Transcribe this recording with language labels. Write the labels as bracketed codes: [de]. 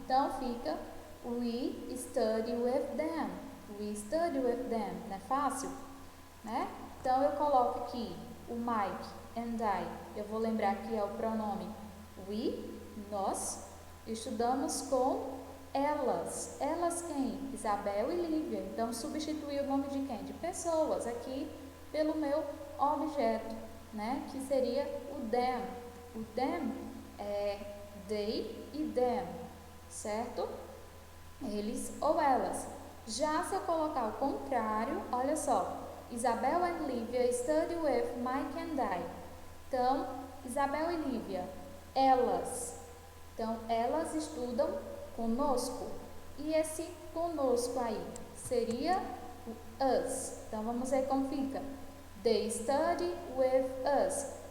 [pt] Então, fica [en] we study with them. We study with them. [pt] Não é fácil? Né? Então, eu coloco aqui o [en] Mike and I. [pt] Eu vou lembrar que é o pronome we, nós. Estudamos com elas. Elas quem? Isabel e Lívia. Então, substituir o nome de quem? De pessoas aqui pelo meu objeto, né? Que seria o them. O them é they e them, certo? Eles ou elas. Já se eu colocar o contrário, olha só. [en] Isabel and Lívia study with Mike and I. [pt] Então, Isabel e Lívia, elas. Então, elas estudam conosco. E esse conosco aí seria o us. Então, vamos ver como fica. [en] They study with us.